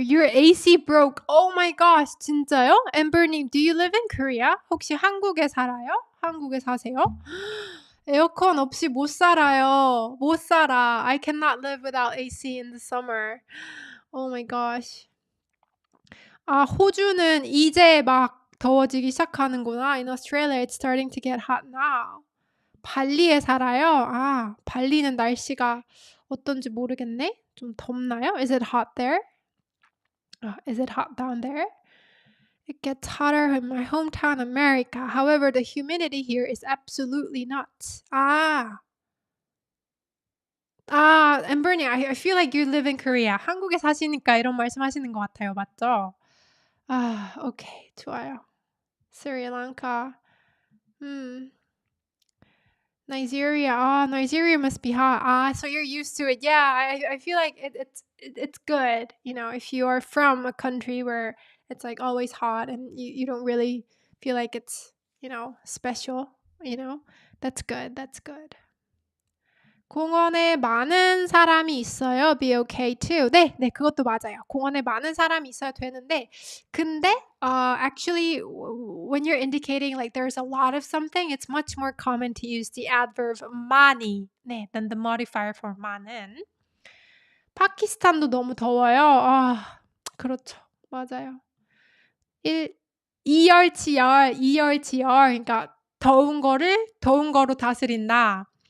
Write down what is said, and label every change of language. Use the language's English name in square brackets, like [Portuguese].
[English] Your AC broke. Oh my gosh, [Korean] 진짜요? Amber님, [English] do you live in Korea? [Korean] 혹시 한국에 살아요? 한국에 사세요? 에어컨 없이 못 살아요. 못 살아. [English] I cannot live without AC in the summer. Oh my gosh. [Korean] 호주는 이제 막 더워지기 시작하는구나. [English] In Australia, it's starting to get hot now. [Korean] 발리에 살아요? 발리는 날씨가 어떤지 모르겠네. 좀 덥나요? [English] Is it hot there? Is it hot down there? It gets hotter in my hometown, America. However, the humidity here is absolutely nuts. Amber님, I feel like you live in Korea. [Korean] 한국에 사시니까 이런 말씀하시는 것 같아요. 맞죠? 오케이. 좋아요. 스리랑카. [English] Nigeria. Nigeria must be hot. So you're used to it. Yeah, I feel like it's good. You know, if you are from a country where it's like always hot and you don't really feel like it's, special, that's good. That's good. [Korean] 공원에 많은 사람이 있어요. [English] Be okay too. [Korean] 네, 그것도 맞아요. 공원에 많은 사람이 있어야 되는데, 근데 [English] actually when you're indicating like there's a lot of something, it's much more common to use the adverb 많이, than the modifier for 많은. [Korean] 파키스탄도 너무 더워요. 그렇죠. 맞아요. ERTR. 그러니까 더운 거를 더운 거로 다스린다.